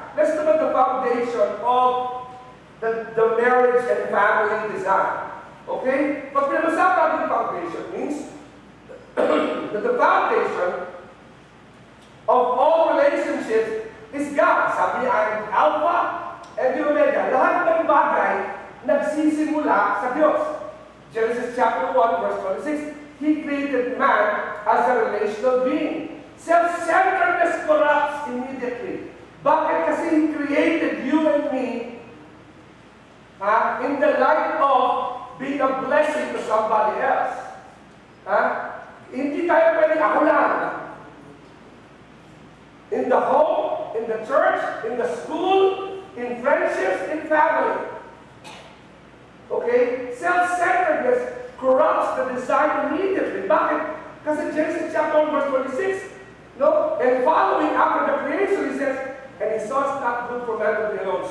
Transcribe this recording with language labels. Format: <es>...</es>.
<en>Let's look at the foundation of the marriage and family design. Okay?</en> <tl>Pag pinag-usapan ng</tl> <en>foundation means that the foundation of all relationships is God.</en> <tl>Sabi niya,</tl> <en>I am Alpha and the Omega.</en> <tl>Lahat ng bagay nagsisimula sa Diyos.</tl> <en>Genesis chapter 1, verse 26, He created man as a relational being. Self-centeredness corrupts immediately. Bakit? Kasi He created you and me in the light of being a blessing to somebody else.</en> <tl>Hindi tayo pwede ako lang.</tl> <en>In the home, in the church, in the school, in friendships, in family. Okay? Self-centeredness corrupts the design immediately. Bakit? Kasi Genesis chapter 1 verse 26, no? And following after the creation, he says, and he saw it's not good for man to be alone.</en>